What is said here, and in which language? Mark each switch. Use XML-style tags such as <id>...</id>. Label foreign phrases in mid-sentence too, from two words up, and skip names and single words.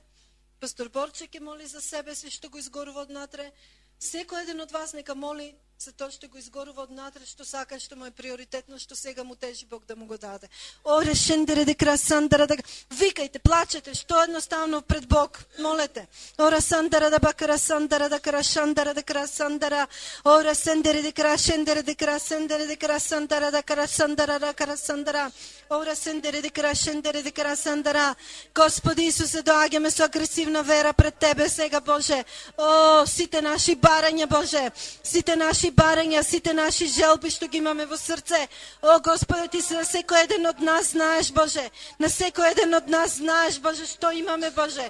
<mk>Пастор Борче ќе моли за себе си што го изгорува од внатре. Секој еден од вас нека моли за тоа што го изгорува од внатре, што сака, што му е приоритетно, што сега му тежи Бог да му го даде. Оре шендере де красандара да викајте, плачете, што едноставно пред Бог молете. Ора сандара да бакара сандара да крашандара да красандара. Ора сендере де крашендере де красендере де красандара да красандара да красандара. Ора сендере де крашендере де красандара. Господи Исусе, доаѓаме со агресивна вера пред Тебе сега, Боже. О, сите наши барања, Боже, сите наши желби што ги имаме во срце. О, Господи, Ти за секој еден од нас знаеш, Боже. На секој еден од нас знаеш, Боже, што имаме, Боже.</mk>